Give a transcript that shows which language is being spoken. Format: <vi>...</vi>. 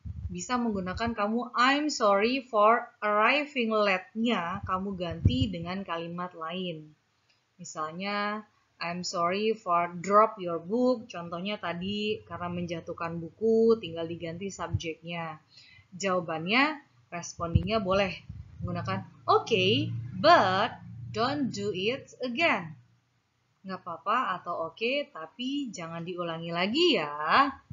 <id>Bisa menggunakan kamu</id> <en>I'm sorry for arriving late-</en> <id>nya, kamu ganti dengan kalimat lain. Misalnya,</id> <en>I'm sorry for drop your book.</en> <id>Contohnya tadi karena menjatuhkan buku, tinggal diganti subjeknya. Jawabannya, respondingnya boleh menggunakan</id> <en>okay, but don't do it again.</en> <id>Nggak apa-apa atau oke, tapi jangan diulangi lagi ya.</id>